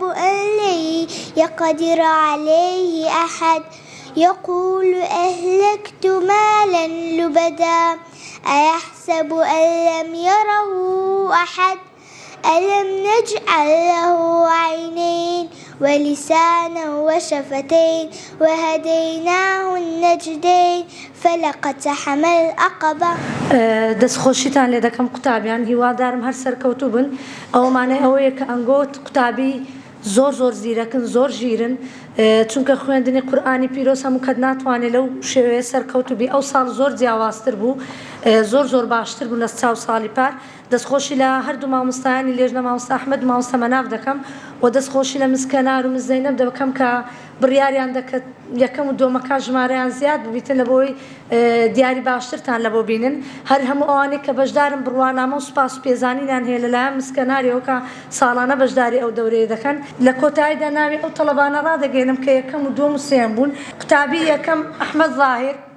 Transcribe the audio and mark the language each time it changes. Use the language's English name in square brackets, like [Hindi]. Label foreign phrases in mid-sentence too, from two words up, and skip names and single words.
[Arabic] أن لن يقدر عليه أحد يقول أهلكت مالا لبدا أيحسب أن لم يره أحد ألم نجعل له عينين ولسانا وشفتين وهديناه النجدين فلقتحم العقبة. [Central Kurdish] دەستخۆشیتان لێ دەکەم قوتابیان هیوادارم هەر سەرکەوتوو بن ئەومانەی ئەوەیە کە ئەنگۆت قوتابی زۆر زیرەکن زۆر ژیرن چونکە خوێندنی قورئانی پیرۆز هەموو کەس ناتوانێت لەو شێوەیە سەرکەوتوو بی ئەو ساڵ زۆر جیاوازتر بوو زۆر باشتر بوو لە چاو ساڵی پار دەستخۆشی لە هەردوو مامۆستایانی لێژنە مامۆستا ئەحمەد و مامۆستا مەناف دەکەم و دەستخۆشی لە مسکەنار و مزەینەب دەکەم کە بڕیاریان دەکەت یەکەم و دۆمەکە ژمارەیان زیاد ببیتن لە بۆی دیاری باشترتان لە بۆ بینن هەر هەموو ئەوانەی کە بەشدارن بڕوانامە و سوپاس و پێزانینیان هەیە لەلایەن مسکەناریەوە کە ساڵانە بەشداری ئەو دەورەیە دەکەن لە کۆتاییدا ناوی ئەو تەڵەبانە ڕادەگەێنم کە یەکەم و دووەم و سێم بوون قوتابی یەکەم ئەحمەد ظاهر